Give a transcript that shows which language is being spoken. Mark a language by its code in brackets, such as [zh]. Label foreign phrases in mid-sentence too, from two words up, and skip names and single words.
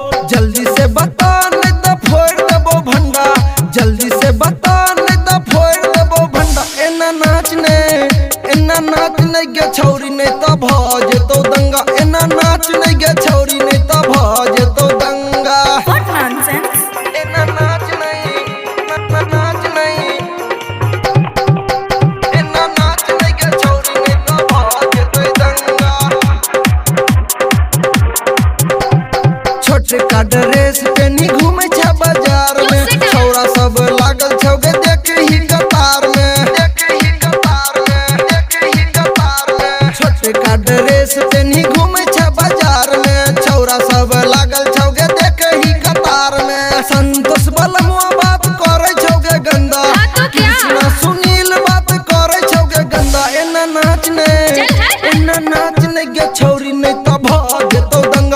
[mai] जल्दी से बता नहीं तो फोड़ देबो भंडा, जल्दी से बता नहीं तो फोड़ देबो भंडा। एना नाच नहीं के छौरी नहीं तो भ जेतौ दंगा। एना नाच नहीं के छौरी नहीं तो भ जेतौ दंगा। [en] what nonsense. [mai] एना नाच नहीं एना नाच नहीं के छौरी नहीं तो भ जेतौ दंगा। छोटे का ड्रेस पेनी घूमे छ बाजार में, छौरा सब लागल छौ गे देख ही कतार में, देख ही कतार में, देख ही कतार में। छोटे का ड्रेस पेनी घूमे छ बाजार में, छौरा सब लागल छौ गे देख ही कतार में। संतोष बलमुआ बात करे छौ गे गंदा, कृष्णा सुनील बात करे छौ गे गंदा। एना नाच नहीं गे छौरी नहीं तो भ जेतौ दंगा।